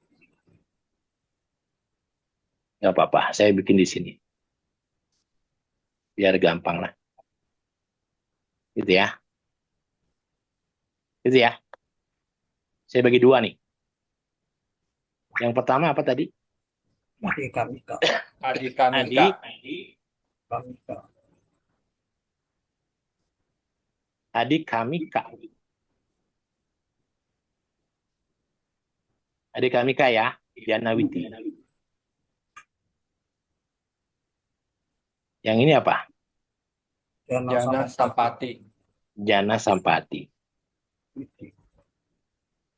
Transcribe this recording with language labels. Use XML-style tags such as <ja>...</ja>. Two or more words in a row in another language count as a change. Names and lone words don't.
<id>Nggak apa-apa, saya bikin di sini. Biar gampang lah. Gitu ya. Gitu ya. Saya bagi dua nih. Yang pertama apa tadi?</id> <pi>Adikamika. adikamika. Kamika. Adikamika. Adikamika ya. Jana witi.</pi> <id>Yang ini apa?</id> <pi>Jana Jana sama sampati. Jana sampati. pati.</pi>